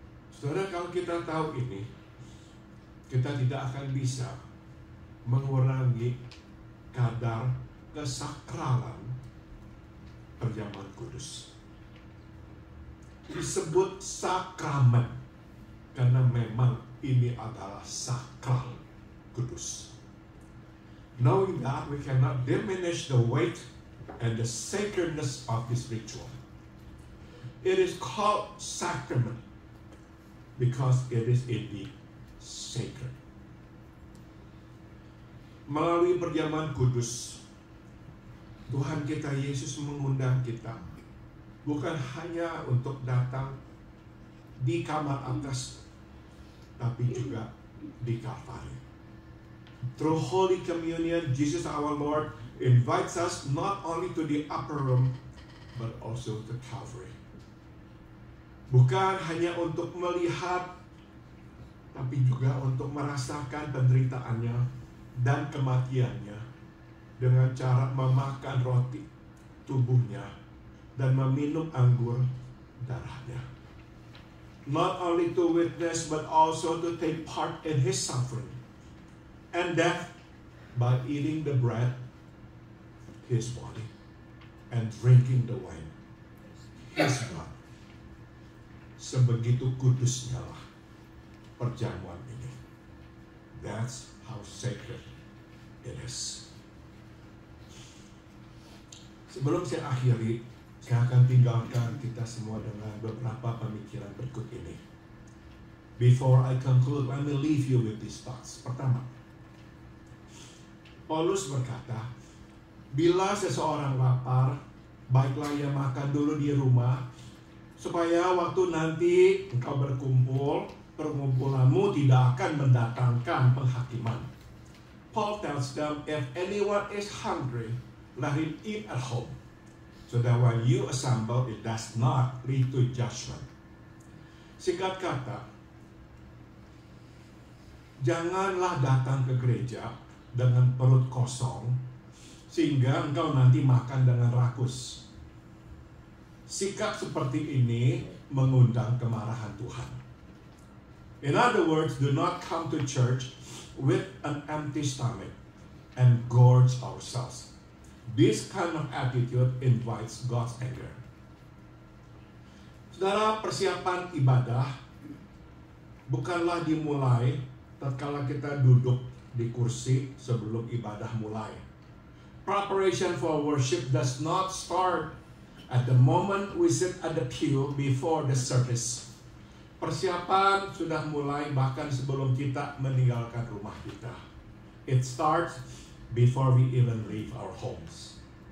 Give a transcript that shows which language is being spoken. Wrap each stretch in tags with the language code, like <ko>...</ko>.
<id>Saudara, kalau kita tahu ini, kita tidak akan bisa mengurangi kadar kesakralan perjamuan kudus. Disebut sakramen karena memang ini adalah sakral kudus.</id> <en>Knowing that, we cannot diminish the weight and the sacredness of this ritual. It is called sacrament because it is indeed sacred.</en> <id>Melalui perjamuan kudus, Tuhan kita Yesus mengundang kita bukan hanya untuk datang di kamar atas, tapi juga di Kalvari.</id> <en>Through Holy Communion, Jesus our Lord invites us not only to the upper room, but also to Calvary.</en> <id>Bukan hanya untuk melihat, tapi juga untuk merasakan penderitaannya dan kematiannya dengan cara memakan roti tubuhnya dan meminum anggur darahnya.</id> <en>Not only to witness, but also to take part in His suffering and death by eating the bread, His body, and drinking the wine, His blood.</en> <id>Sebegitu kudusnya lah perjamuan ini.</id> <en>That's how sacred it is.</en> <id>Sebelum saya akhiri, Saya akan tinggalkan kita semua dengan beberapa pemikiran berikut ini.</id> <en>Before I conclude, let me leave you with these thoughts.</en> <id>Pertama, Paulus berkata, bila seseorang lapar, baiklah ia makan dulu di rumah, supaya waktu nanti engkau berkumpul, perkumpulanmu tidak akan mendatangkan penghakiman.</id> <en>Paul tells them, if anyone is hungry, let him eat at home, so that when you assemble, it does not lead to judgment.</en> <id>Singkat kata, janganlah datang ke gereja dengan perut kosong, sehingga engkau nanti makan dengan rakus. Sikap seperti ini mengundang kemarahan Tuhan.</id> <en>In other words, do not come to church with an empty stomach and gorge ourselves. This kind of attitude invites God's anger.</en> <id>Saudara, persiapan ibadah bukanlah dimulai tatkala kita duduk di kursi sebelum ibadah mulai.</id> <en>Preparation for worship does not start at the moment we sit at the pew before the service.</en> <id>Persiapan sudah mulai bahkan sebelum kita meninggalkan rumah kita.</id> <en>It starts before we even leave our homes.</en>